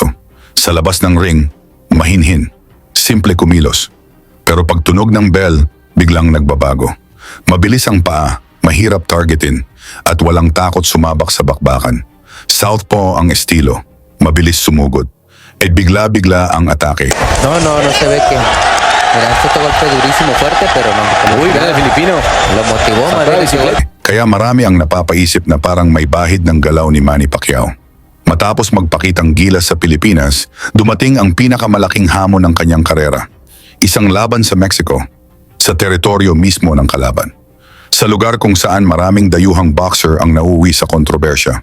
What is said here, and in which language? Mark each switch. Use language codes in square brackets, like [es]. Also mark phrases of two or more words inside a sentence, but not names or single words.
[tl] Sa labas ng ring, mahinhin, simple kumilos. Pero pag tunog ng bell, biglang nagbabago. Mabilis ang paa, mahirap targetin, at walang takot sumabak sa bakbakan. Southpaw ang estilo, mabilis sumugod, at bigla-bigla ang atake. [es] No se ve que... Mira, este golpe durísimo, fuerte, pero no. Uy, gana el filipino. Lo motivó, madre. [tl] Kaya marami ang napapaisip na parang may bahid ng galaw ni Manny Pacquiao. Matapos magpakitang gilas sa Pilipinas, dumating ang pinakamalaking hamon ng kanyang karera. Isang laban sa Mexico, sa teritoryo mismo ng kalaban. Sa lugar kung saan maraming dayuhang boxer ang nauuwi sa kontrobersya.